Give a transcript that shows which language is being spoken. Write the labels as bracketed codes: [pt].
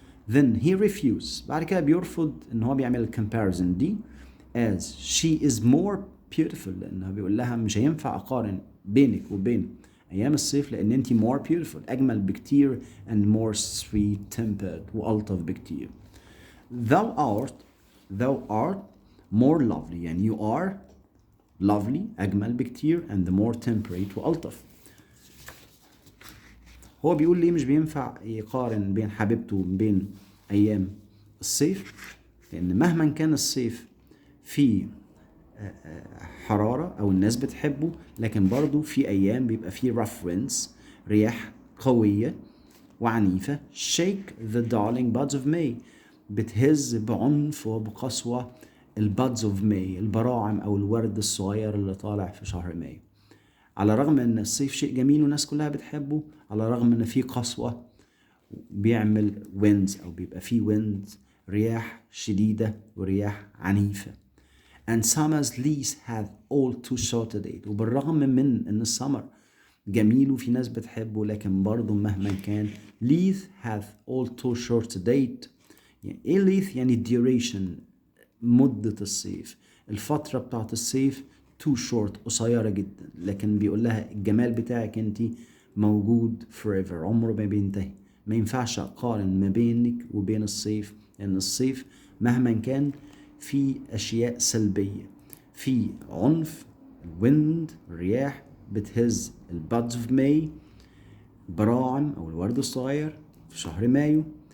[en] then he refuses [ar] بعد كده بيرفض إن هو بيعمل comparison دي [en] as she is more beautiful [ar] لأنه بيقول لها مش هينفع أقارن بينك وبين أيام الصيف لأن أنتي [en] more beautiful [ar] أجمل بكتير [en] and more sweet tempered [ar] وألطف بكتير. [en] thou art more lovely [ar] يعني [en] you are lovely [ar] أجمل بكتير [en] and more temperate [ar] وألطف. هو بيقول ليه مش بينفع يقارن بين حبيبته وبين أيام الصيف، لأن مهما كان الصيف فيه حرارة أو الناس بتحبه، لكن برضو في أيام بيبقى فيه [en] rough winds، [ar] رياح قوية وعنيفة. [en] shake the darling buds of May، [ar] بتهز بعنف وبقسوة ال [en] buds of May، [ar] البراعم أو الورد الصغير اللي طالع في شهر مايو. على الرغم ان الصيف شيء جميل والناس كلها بتحبه، على الرغم ان فيه قسوة بيعمل winds او بيبقى فيه winds، رياح شديدة ورياح عنيفة. [en] and summer's leaves have all too short a date، [ar] وبالرغم من ان السمر جميل وفي ناس بتحبه، لكن برضه مهما كان [en] leaf have all too short a date. [ar] يعني ايه leaf؟ يعني duration، مدة الصيف، الفترة بتاعت الصيف [en] too short، [ar] قصيرة جدا، لكن بيقول لها الجمال بتاعك انت موجود forever، عمره ما بينتهي. ما ينفعش اقارن ما بينك وبين الصيف، لان الصيف مهما كان في اشياء سلبية، في عنف، wind، رياح بتهز البادز اوف ماي، براعم او الورد الصغير في شهر مايو.